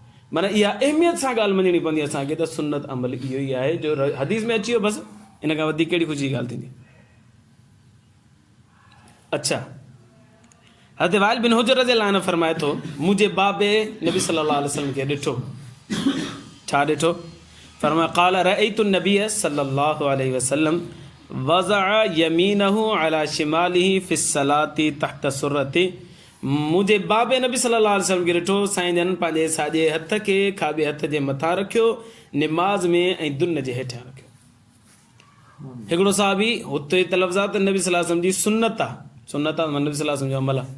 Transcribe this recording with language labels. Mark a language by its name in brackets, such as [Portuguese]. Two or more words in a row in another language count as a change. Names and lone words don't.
[Sindhi] माना इहा अहमियत सां ॻाल्हि मञणी पवंदी असांखे त सुन्नत अमल इहो ई आहे जो हदीस में अची वियो, बसि इन खां वधीक कहिड़ी ख़ुशी जी ॻाल्हि थींदी। अच्छा, हज़रत वाइल बिन हुजर [Arabic] رضي الله عنه [Sindhi] फरमाए थो, मुंहिंजे बाबे नबी [Arabic] صلى الله عليه وسلم [Sindhi] खे ॾिठो। छा ॾिठो? [Arabic] फरमाया قال رأيت النبي صلى الله عليه وسلم وضع يمينه على شماله في الصلاة تحت السرة. [Sindhi] मुंहिंजे बाबे नबी [Arabic] صلى الله عليه وسلم [Sindhi] खे ॾिठो, साईं जन पंहिंजे साॼे हथ खे खाॿे हथ जे मथां रखियो, निमाज़ में ऐं दुन जे हेठां रखियो। हिकिड़ो साहबी हुते त लफ़्ज़ात नबी [Arabic] صلى الله عليه وسلم [Sindhi] जी सुन्नत आहे, सुन्नत आहे नबी [Arabic] صلى الله عليه وسلم [Sindhi] जो अमल आहे।